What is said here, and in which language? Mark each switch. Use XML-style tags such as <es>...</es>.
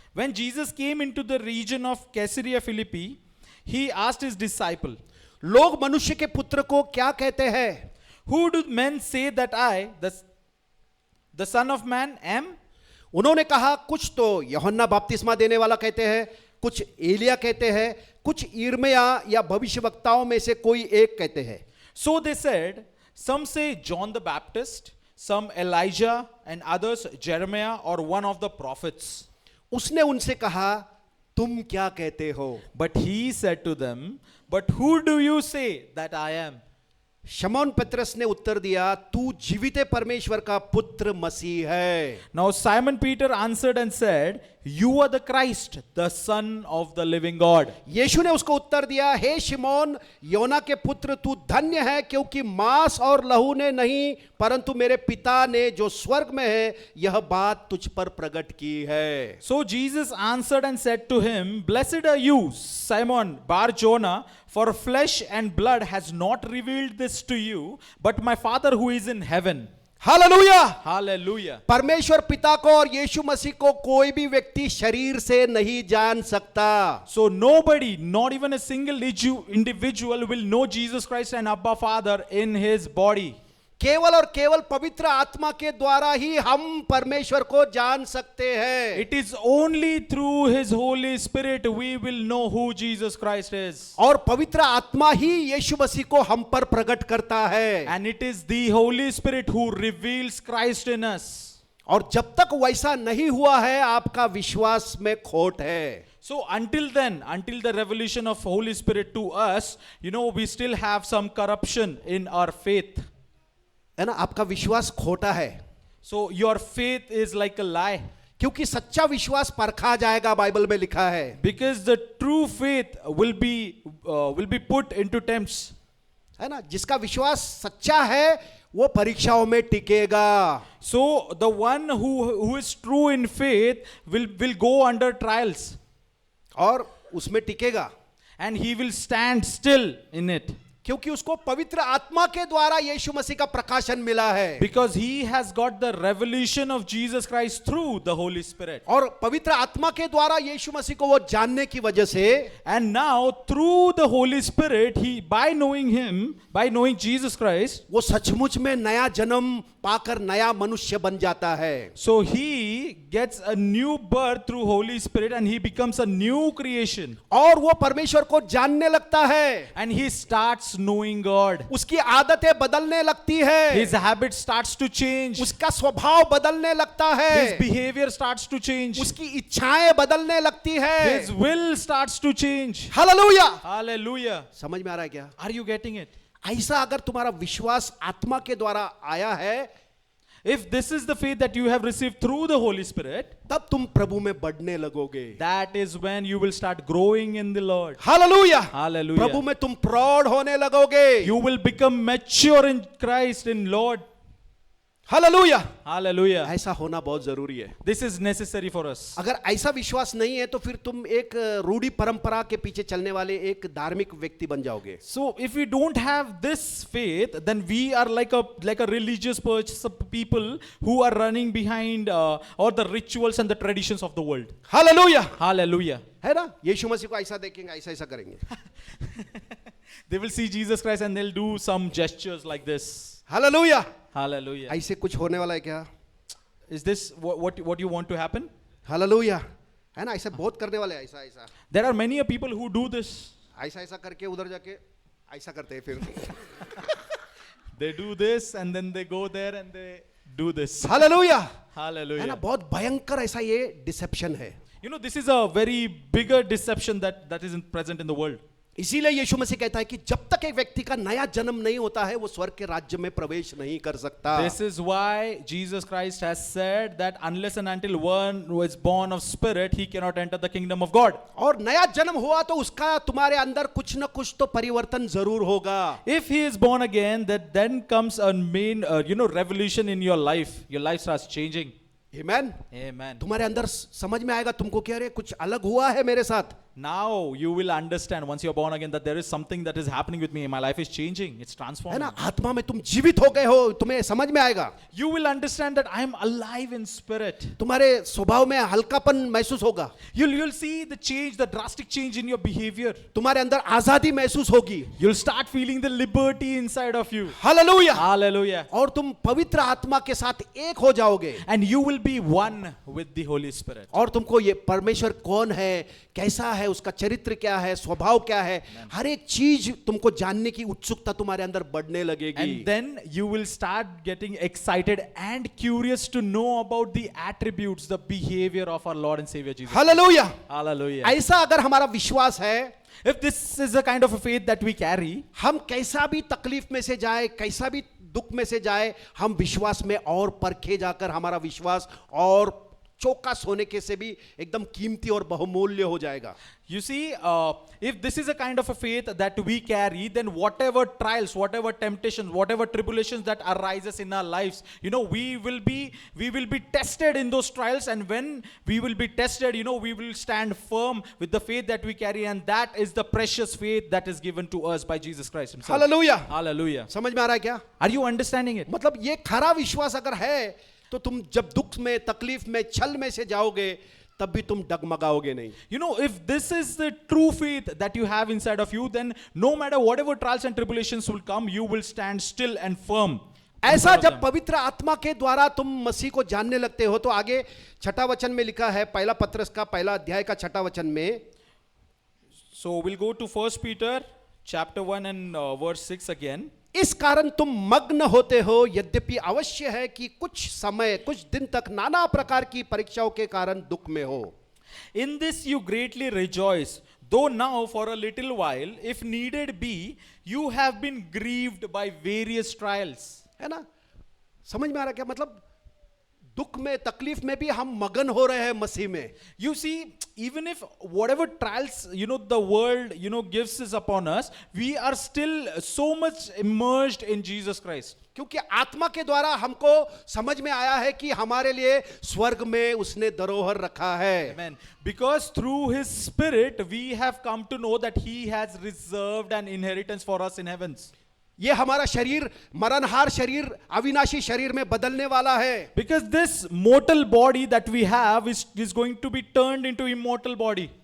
<en>When Jesus came into the region of Caesarea Philippi, he asked his disciple,</en> <hi>लोग मनुष्य के पुत्र को क्या कहते हैं?</hi> <en>who do men say that I, the Son of Man, am?</en> <hi>उन्होंने कहा, कुछ तो यूहन्ना बपतिस्मा देने वाला कहते हैं, कुछ एलिया कहते हैं, कुछ यिर्मयाह या भविष्यवक्ताओं में से कोई एक कहते हैं.</hi> <en>So they said, some say John the Baptist, some Elijah, and others Jeremiah or one of the prophets.</en> <hi>उसने उनसे कहा, तुम क्या कहते हो?</hi> <en>But he said to them, but who do you say that I am?</en> <hi>शमौन पतरस ने उत्तर दिया, तू जीवित परमेश्वर का पुत्र मसीह है.</hi> <en>Now Simon Peter answered and said, you are the Christ, the Son of the living God.</en> <hi>यीशु ने उसको उत्तर दिया, हे शिमोन योना के पुत्र, तू धन्य है, क्योंकि मांस और लहू ने नहीं, परंतु मेरे पिता ने जो स्वर्ग में है यह बात तुझ पर प्रकट की है.</hi> <en>So Jesus answered and said to him, blessed are you, Simon Bar Jonah, for flesh and blood has not revealed this to you, but my Father who is in heaven.</en> <hi>Hallelujah.</hi> <en>Hallelujah.</en> <hi>परमेश्वर पिता को और यीशु मसीह को कोई भी व्यक्ति शरीर से नहीं जान सकता.</hi> <en>So nobody, not even a single individual will know Jesus Christ and Abba Father in his body.</en> <hi>केवल और केवल पवित्र आत्मा के द्वारा ही हम परमेश्वर को जान सकते हैं.</hi> <en>It is only through his Holy Spirit we will know who Jesus Christ is.</en> <hi>और पवित्र आत्मा ही यीशु मसीह को हम पर प्रकट करता है.</hi> <en>And it is the Holy Spirit who reveals Christ in us.</en> <hi>और जब तक वैसा नहीं हुआ है, आपका विश्वास में खोट है.</hi> <en>So until then, until the revelation of Holy Spirit to us, we still have some corruption in our faith.</en> <hi>है ना, आपका विश्वास खोटा है.</hi> <en>So your faith is like a lie.</en> <hi>क्योंकि सच्चा विश्वास परखा जाएगा, बाइबल में लिखा है.</hi> <en>Because the true faith will be put into tests.</en> <hi>है ना, जिसका विश्वास सच्चा है वो परीक्षाओं में टिकेगा.</hi> <en>So the one who is true in faith will go under trials.</en> <hi>और उसमें टिकेगा.</hi> <en>And he will stand still in it.</en> <hi>क्योंकि उसको पवित्र आत्मा के द्वारा यीशु मसीह का प्रकाशन मिला है.</hi> <en>Because he has got the revelation of Jesus Christ through the Holy Spirit.</en> <hi>और पवित्र आत्मा के द्वारा यीशु मसीह को वो जानने की वजह से,</hi> <en>And now through the Holy Spirit, by knowing him, by knowing Jesus Christ,</en> <hi>वो सचमुच में नया जन्म पाकर नया मनुष्य बन जाता है.</hi> <en>so he gets a new birth through Holy Spirit and he becomes a new creation.</en> <hi>और वो परमेश्वर को जानने लगता है.</hi> <en>And he starts knowing God.</en> <hi>उसकी आदतें बदलने लगती है.</hi> <en>His habit starts to change.</en> <hi>उसका स्वभाव बदलने लगता है.</hi> <en>His behavior starts to change.</en> <hi>उसकी इच्छाएं बदलने लगती है.</hi> <en>His will starts to change.</en> <hi>Hallelujah.</hi> <en>Hallelujah.</en> <hi>समझ में आ रहा है क्या?</hi> <en>Are you getting it?</en> <hi>ऐसा अगर तुम्हारा विश्वास आत्मा के द्वारा आया है,</hi> <en>If this is the faith that you have received through the Holy Spirit,</en> <hi>तब तुम प्रभु में बढ़ने लगोगे.</hi> <en>that is when you will start growing in the Lord.</en> <hi>Hallelujah.</hi> <en>Hallelujah.</en> <hi>प्रभु में तुम प्रौढ़ होने लगोगे.</hi> <en>You will become mature in Christ, in Lord.</en> <hi>Hallelujah.</hi> <en>Hallelujah.</en> <hi>ऐसा होना बहुत जरूरी है।</hi> <en>This is necessary for us.</en> <hi>अगर ऐसा विश्वास नहीं है तो फिर तुम एक रूढ़ी परंपरा के पीछे चलने वाले एक धार्मिक व्यक्ति बन जाओगे।</hi> <en>So if we don't have this faith, then we are like a religious people who are running behind all the rituals and the traditions of the world.</en> <hi>Hallelujah,</hi> <en>Hallelujah.</en> <hi>है ना? यीशु मसीह को ऐसा देखेंगे, ऐसा ऐसा करेंगे।</hi> <en>They will see Jesus Christ and they'll do some gestures like this.</en> <hi>Hallelujah.</hi> <en>Hallelujah.</en> <hi>ऐसे कुछ होने वाला है क्या?</hi> <en>Is this what you want to happen?</en> <hi>Hallelujah, है ना? ऐसा बहुत करने वाले हैं, ऐसा ऐसा</hi> <en>There are many people who do this.</en> <hi>ऐसा ऐसा करके उधर जाके ऐसा करते हैं फिर।</hi> <en>They do this and then they go there and they do this.</en> <hi>Hallelujah, है ना?</hi> <en>Hallelujah.</en> <hi>बहुत भयंकर ऐसा ये डिसेप्शन है।</hi> <en>You know, this is a very bigger deception that is present in the world.</en> <hi>इसीलिए यीशु मसीह कहता है कि जब तक एक व्यक्ति का नया जन्म नहीं होता है वो स्वर्ग के राज्य में प्रवेश नहीं कर सकता।</hi> <en>This is why Jesus Christ has said that unless and until one who is born of spirit, he cannot enter the kingdom of God.</en> <hi>और नया जन्म हुआ तो उसका तुम्हारे अंदर कुछ न कुछ तो परिवर्तन जरूर होगा।</hi> <en>If he is born again, that then comes a main, revolution in your life. Your life starts changing.</en> <hi>Amen.</hi> <en>Amen.</en> <hi>तुम्हारे अंदर समझ में आएगा तुमको क्या रे कुछ अलग हुआ है मेरे साथ।</hi> <en>Now you will understand once you're born again that there is something that is happening with me. My life is changing. It's</en> <hi>है</hi> <en>transforming.</en> <hi>ना? आत्मा में तुम जीवित हो गए हो, तुम्हें समझ में आएगा।</hi> <en>You will understand that I am alive in spirit.</en> <hi>तुम्हारे स्वभाव में हल्कापन महसूस होगा।</hi> <en>You'll see the change, the drastic change in your behavior.</en> <hi>तुम्हारे अंदर आजादी महसूस होगी।</hi> <en>You'll start feeling the liberty inside of you.</en> <hi>Hallelujah.</hi> <en>Hallelujah.</en> <hi>और तुम पवित्र आत्मा के साथ एक हो जाओगे।</hi> <en>And you will be one with the Holy Spirit.</en> <hi>और तुमको ये परमेश्वर कौन है, कैसा है, उसका चरित्र क्या है, स्वभाव क्या है, हर एक चीज तुमको जानने की उत्सुकता तुम्हारे अंदर बढ़ने लगेगी।</hi> <en>And then you will start getting excited and curious to know about the attributes, the behavior of our Lord and Savior Jesus.</en> <hi>Hallelujah.</hi> <en>Hallelujah.</en> <hi>ऐसा अगर हमारा विश्वास है,</hi> <en>If this is the kind of a faith that we carry,</en> <hi>हम कैसा भी तकलीफ में से जाए, कैसा भी दुख में से जाए, हम विश्वास में और परखे जाकर हमारा विश्वास और चौकस होने के से भी एकदम कीमती और बहुमूल्य हो जाएगा।</hi> <en>you see, if this is a kind of a faith that we carry, then whatever trials, whatever temptations, whatever tribulations that arises in our lives, we will be tested in those trials, and when we will be tested, we will stand firm with the faith that we carry, and that is the precious faith that is given to us by Jesus Christ himself.</en> <hi>Hallelujah.</hi> <en>Hallelujah.</en> <hi>समझ में आ रहा है क्या?</hi> <en>Are you understanding it?</en> <hi>मतलब ये खरा विश्वास अगर है तो तुम जब दुख में, तकलीफ में, छल में से जाओगे तब भी तुम डगमगाओगे नहीं।</hi> <en>If this is the true faith that you have inside of you, then no matter whatever trials and tribulations will come, you will stand still and firm.</en> <hi>ऐसा जब पवित्र आत्मा के द्वारा तुम मसीह को जानने लगते हो तो आगे छठा वचन में लिखा है, पहला पत्रस का पहला अध्याय का छठा वचन में।</hi> <en>So we'll go to 1 Peter chapter 1 and verse 6 again.</en> <hi>इस कारण तुम मग्न होते हो, यद्यपि अवश्य है कि कुछ समय, कुछ दिन तक नाना प्रकार की परीक्षाओं के कारण दुख में हो।</hi> <en>In this you greatly rejoice, though now for a little while, if needed be, you have been grieved by various trials.</en> <hi>है ना? समझ में आ रहा क्या? मतलब दुख में, तकलीफ में भी हम मगन हो रहे हैं मसीह में।</hi> <en>You see, even if whatever trials, the world, gives us upon us, we are still so much immersed in Jesus Christ.</en> <hi>क्योंकि आत्मा के द्वारा हमको समझ में आया है कि हमारे लिए स्वर्ग में उसने धरोहर रखा है।</hi> <en>Amen. Because through his spirit, we have come to know that he has reserved an inheritance for us in heavens.</en> <hi>ये हमारा शरीर मरणहार शरीर अविनाशी शरीर में बदलने वाला है।</hi> <en>Because this mortal body that we have is going to be turned into immortal body.</en>